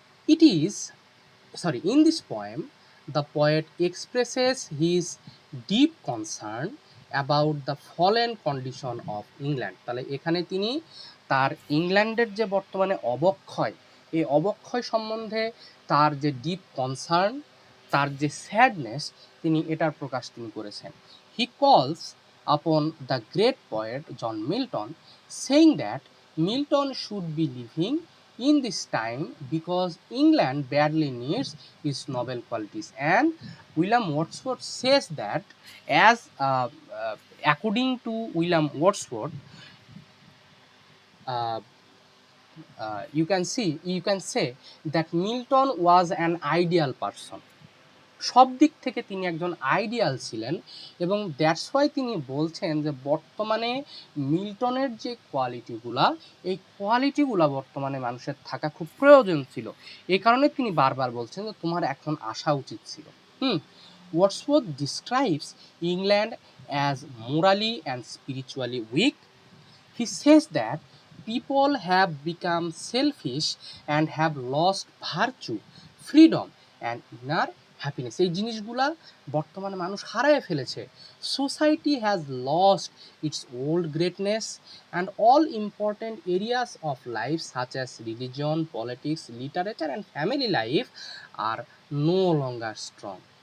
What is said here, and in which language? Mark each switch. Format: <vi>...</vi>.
<en>In this poem, the poet expresses his deep concern about the fallen condition of England.</en> <bn>তাহলে এখানে তিনি তার ইংল্যান্ডের যে বর্তমানে অবক্ষয়, এই অবক্ষয় সম্বন্ধে তার যে ডিপ কনসার্ন, তার যে স্যাডনেস, তিনি এটার প্রকাশ তিনি করেছেন।</bn> <en>He calls upon the great poet John Milton, saying that Milton should be living in this time because England badly needs its noble qualities. And William Wordsworth says that, as according to William Wordsworth, you can say that Milton was an ideal person.</en> <bn>সব দিক থেকে তিনি একজন ideal ছিলেন, এবং that's why তিনি বলছেন যে বর্তমানে মিল্টনের যে কোয়ালিটিগুলা, এই কোয়ালিটিগুলা বর্তমানে মানুষের থাকা খুব প্রয়োজন ছিল। এই কারণে তিনি বারবার বলছেন যে তোমার এখন আসা উচিত ছিল।</bn> <en>Wordsworth describes England as morally and spiritually weak. He says that people have become selfish and have lost virtue, freedom and inner happiness.</en> <bn>এই জিনিসগুলা বর্তমানে মানুষ হারায় ফেলেছে।</bn> <en>Society has lost its old greatness and all important areas of life such as religion, politics, literature and family life are no longer strong.</en>